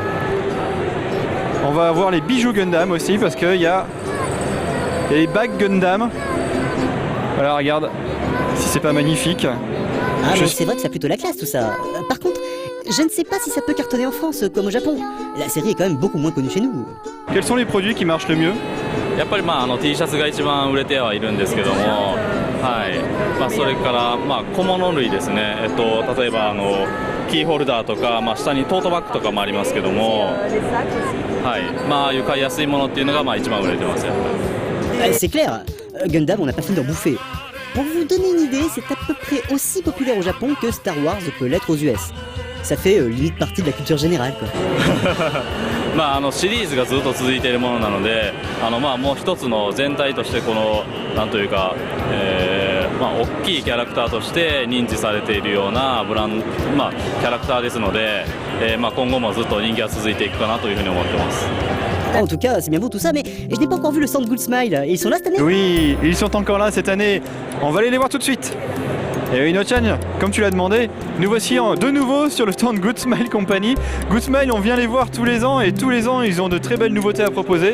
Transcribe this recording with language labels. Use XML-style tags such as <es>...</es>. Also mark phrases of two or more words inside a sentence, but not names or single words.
<fr>On va avoir les bijoux Gundam aussi parce qu'il y a les bagues Gundam. Voilà, regarde si c'est pas magnifique. Ah mais c'est vrai que ça a plutôt la classe tout ça. Par contre, je ne sais pas si ça peut cartonner en France comme au Japon. La série est quand même beaucoup moins connue chez nous. Quels sont les produits qui marchent le mieux?</fr> <ja>やっぱりT シャツが一番売れてはいるんですけども、はい、それから小物類ですね。例えばキーホルダーとか、下にトートバッグとかもありますけども、はい、ああいう買いやすいものっていうのが一番売れてますやっぱり。</ja> <fr>C'est clair, Gundam on n'a pas fini d'en bouffer. Pour vous donner une idée, c'est à peu près aussi populaire au Japon que Star Wars peut l'être aux US. Ça fait limite partie de la culture générale quoi.</fr> <ja>シリーズがずっと続いているものなので、もう一つの全体としてこのなんというか、大きいキャラクターとして認知されているようなブランド、キャラクターですので、今後もずっと人気が続いていくかなというふうに思ってます。</ja> <fr>En tout cas, c'est bien beau tout ça, mais je n'ai pas encore vu le stand Good Smile. Ils sont là cette année? Oui, ils sont encore là cette année. On va aller les voir tout de suite. Et oui, No-chan, comme tu l'as demandé, nous voici de nouveau sur le stand Good Smile Company. Good Smile, on vient les voir tous les ans et tous les ans, ils ont de très belles nouveautés à proposer.</fr>